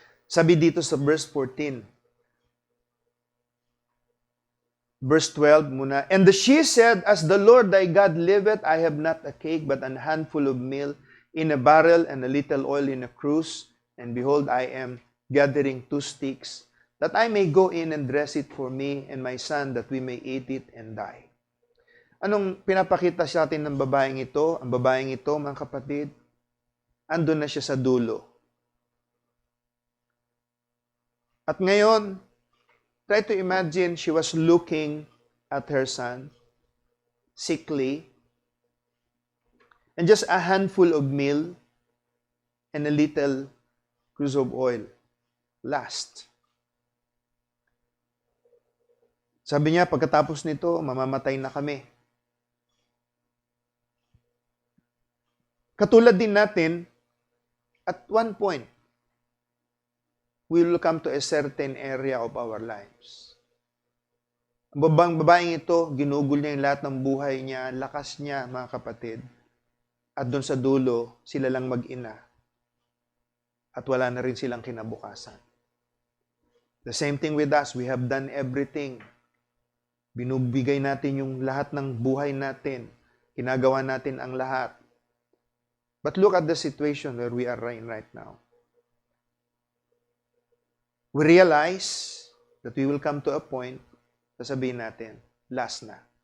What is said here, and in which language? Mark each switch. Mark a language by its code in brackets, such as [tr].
[en] Sabi dito sa verse 14, verse 12 muna, and she said, as the Lord thy God liveth, I have not a cake, but an handful of meal in a barrel, and a little oil in a cruse, and behold, I am gathering 2 sticks, that I may go in and dress it for me and my son, that we may eat it and die. [tl] Anong pinapakita sa atin ng babaeng ito? Ang babaeng ito, mga kapatid, andun na siya sa dulo. At ngayon, [en] try to imagine she was looking at her son, sickly, and just a handful of meal and a little cruse of oil. Last. [tl] Sabi niya, pagkatapos nito, mamamatay na kami. Katulad din natin, [en] at one point, we will come to a certain area of our lives. [tl] Ang babaeng ito, ginugol niya yung lahat ng buhay niya, lakas niya, mga kapatid. At doon sa dulo, sila lang mag-ina. At wala na rin silang kinabukasan. [en] The same thing with us. We have done everything. [tl] Binubigay natin yung lahat ng buhay natin. Ginagawa natin ang lahat. [en] But look at the situation where we are right now. We realize that we will come to a point, [tl] sasabihin natin, [en] last na.